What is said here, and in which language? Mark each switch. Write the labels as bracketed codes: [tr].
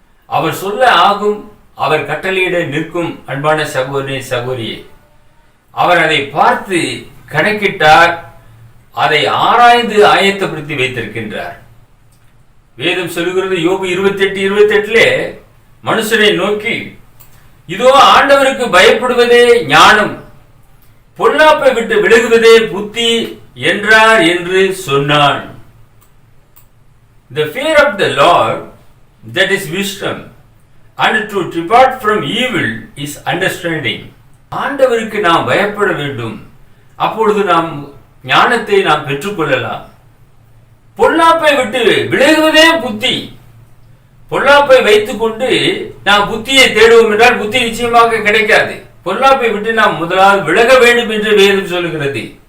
[ta] அவர் சொல்ல ஆகும், அவர் கட்டளையிட நிற்கும். அன்பான சகோதரனே, சகோதரியே, அவர் அதை பார்த்து கணக்கிட்டார், அதை ஆராய்ந்து ஆயத்தப்படுத்தி வைத்திருக்கின்றார். வேதம் சொல்லுகிறது, யோபு 28:28 மனுஷனை நோக்கி, இதோ ஆண்டவருக்கு பயப்படுவதே ஞானம், பொல்லாப்பை விட்டு விலகுவதே புத்தி என்றார் என்று சொன்னான். [en] The fear of the Lord, that is wisdom, and to depart from evil is understanding. [ta] ஆண்டவருக்கு நாம் பயப்பட வேண்டும். அப்பொழுது நாம் ஞானத்தை நாம் பெற்றுக்கொள்ளலாம். பொல்லாப்பை விட்டு விலகுவதே புத்தி. பொல்லாப்பை வைத்துக் கொண்டு நாம் புத்தியை தேடுவோம் என்றால் புத்தி நிச்சயமாக கிடைக்காது. பொல்லாப்பை விட்டு நாம் முதலாவது விலக வேண்டும் என்று வேதம் சொல்லுகிறது.